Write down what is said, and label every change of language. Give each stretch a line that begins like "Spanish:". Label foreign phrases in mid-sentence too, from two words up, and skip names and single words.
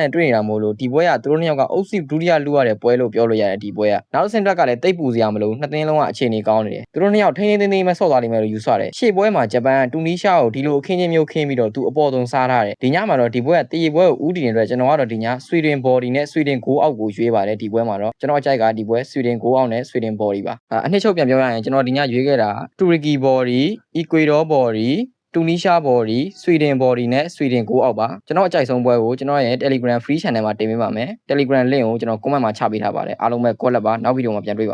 Burmese: နဲ့တွေ့နေတာမို့လို့ဒီပွဲကသူတို့နှစ်ယောက်ကအုပ်စုဒုတိယလူရတဲ့ပွဲလို့ပြောလို့ရတယ်ဒီပွဲကနောက်ဆင့်အတွက်ကလည်းတိတ်ပူစရာမလိုနှစ်သင်းလုံးကအခြေအနေကောင်းနေတယ် သူတို့နှစ်ယောက်ထိန်းသိမ်းမဲ့ဆော့သွားလိမ့်မယ်လို့ယူဆတယ်ရှေ့ပွဲမှာ Japan တူနီးရှားကိုဒီလိုအခင်းချင်းမျိုးခင်းပြီးတော့သူအပေါ်ဆုံးစားထားတယ်ဒီညမှာတော့ဒီပွဲကတည်ပွဲကိုဦးတည်နေတဲ့အတွက်ကျွန်တော်ကတော့ဒီည Sweden body နဲ့ Sweden
English: goal out
Burmese: ကိုရွေးပါတယ်ဒီပွဲမှာတော့ကျွန်တော်အကြိုက်ကဒီပွဲ Sweden
English: goal out
Burmese: နဲ့ Sweden body ပါအနှစ်ချုပ်ပြန်ပြောရရင်ကျွန်တော်ဒီညရွေးခဲ့တာ Turkey body Ecuador body တူနီးရှား body Sweden body နဲ့ Sweden
English: goal out
Burmese: ပါကျွန်တော်အကြိုက်ဆုံးပွဲကိုကျွန်တော်ရဲ့ Telegram
English: free channel
Burmese: မှာတင်ပေးပါမယ် Telegram link ကိုကျွန်တော် comment မှာချပေးထားပါတယ်အားလုံးပဲ call လက်ပါနောက်ဗီဒီယိုမှာပြန်တွေ့ပါ